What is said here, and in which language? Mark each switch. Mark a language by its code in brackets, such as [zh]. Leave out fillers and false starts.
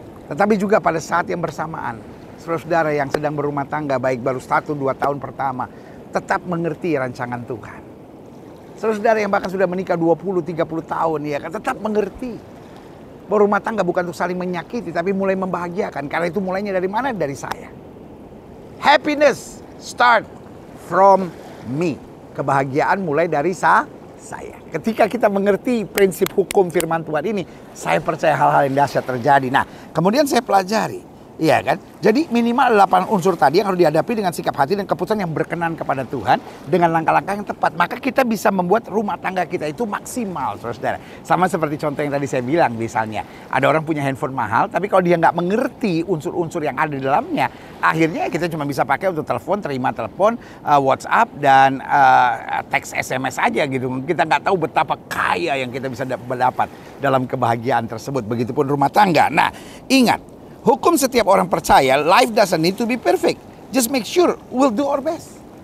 [id] Tetapi juga pada saat yang bersamaan, saudara-saudara yang sedang berumah tangga, baik baru 1-2 tahun pertama, tetap mengerti rancangan Tuhan. Saudara-saudara yang bahkan sudah menikah 20-30 tahun, ya kan, tetap mengerti bahwa rumah tangga bukan untuk saling menyakiti, tapi mulai membahagiakan. Karena itu mulainya dari mana? Dari saya. [en] Happiness start from me. [id] Kebahagiaan mulai dari saya. Ketika kita mengerti prinsip hukum firman Tuhan ini, saya percaya hal-hal yang dahsyat terjadi. Nah, kemudian saya pelajari. Iya kan? Jadi minimal 8 unsur tadi yang harus dihadapi dengan sikap hati dan keputusan yang berkenan kepada Tuhan dengan langkah-langkah yang tepat. Maka kita bisa membuat rumah tangga kita itu maksimal, saudara. Sama seperti contoh yang tadi saya bilang, misalnya ada orang punya handphone mahal, tapi kalau dia nggak mengerti unsur-unsur yang ada di dalamnya, akhirnya kita cuma bisa pakai untuk telepon, terima telepon, WhatsApp dan teks SMS aja gitu. Kita nggak tahu betapa kaya yang kita bisa mendapat dalam kebahagiaan tersebut. Begitupun rumah tangga. Nah, ingat. Hukum setiap orang percaya, [en] life doesn't need to be perfect. Just make sure we'll do our best.